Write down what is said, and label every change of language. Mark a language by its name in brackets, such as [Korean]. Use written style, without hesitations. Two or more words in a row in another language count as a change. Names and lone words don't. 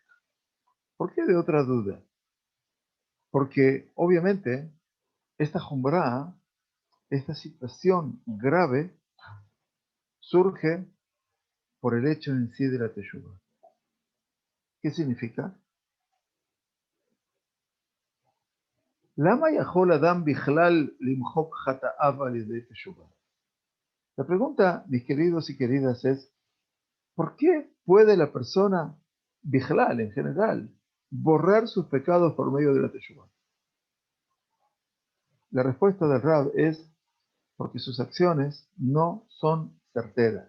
[Spanish] ¿Por qué de otra duda? Porque obviamente esta Jumbrá, esta situación grave, surge por el hecho en sí de la Teshuvah. ¿Qué significa? [Hebrew] למה יכול אדם בכלל למחוק חטאיו על ידי תשובה. [Spanish] La pregunta, mis queridos y queridas, es ¿por qué puede la persona, bichlal en general, borrar sus pecados por medio de la teshuvah? La respuesta del Rab es porque sus acciones no son certeras.